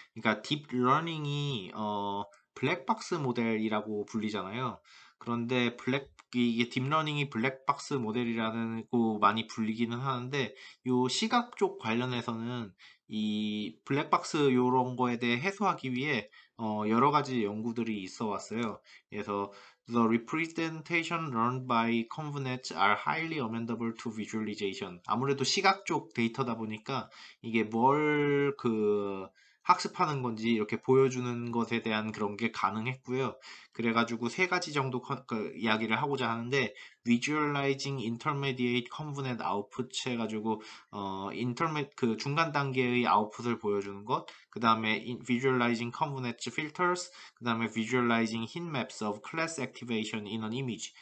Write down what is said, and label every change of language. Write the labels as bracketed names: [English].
[Korean] 그러니까 딥 러닝이 블랙박스 모델이라고 불리잖아요. 그런데 이게 딥러닝이 블랙박스 모델이라고 많이 불리기는 하는데 요 시각 쪽 관련해서는 이 블랙박스 요런 거에 대해 해소하기 위해 여러 가지 연구들이 있어 왔어요. [English] 그래서 The representation learned by ConvNets are highly amendable to visualization. [Korean] 아무래도 시각 쪽 데이터다 보니까 이게 뭘 학습하는 건지 이렇게 보여주는 것에 대한 그런 게 가능했고요. 그래가지고 세 가지 정도 이야기를 하고자 하는데 [English] Visualizing Intermediate Convolute Output [Korean] 해가지고 그 중간 단계의 아웃풋을 보여주는 것, 그 다음에 [English] Visualizing Convolute Filters, [Korean] 그 다음에 [English] Visualizing Heat Maps of Class Activation in an Image.